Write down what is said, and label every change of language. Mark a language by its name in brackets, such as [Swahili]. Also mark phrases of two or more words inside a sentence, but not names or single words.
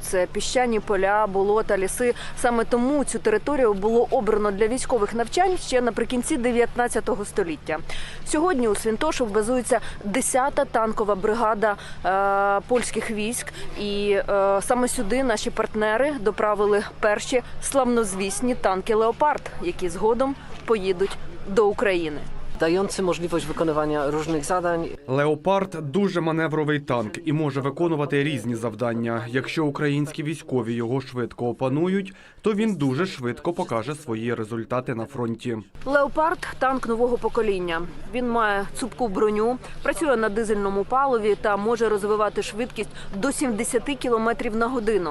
[Ukrainian] Це піщані поля, болота, ліси. Саме тому цю територію було обрано для військових навчань ще наприкінці 19 століття. Сьогодні у Свинтошов базується 10-та танкова бригада польських військ. І саме сюди наші партнери доправили перші славнозвісні танки «Леопард», які згодом поїдуть до України. [Polish] Dający możliwość wykonywania różnych zadań. [Ukrainian] Леопард – дуже маневровий танк і може виконувати різні завдання. Якщо українські військові його швидко опанують, то він дуже швидко покаже свої результати на фронті. «Леопард» – танк нового покоління. Він має цупку броню, працює на дизельному паливі та може розвивати швидкість до 70 км на годину.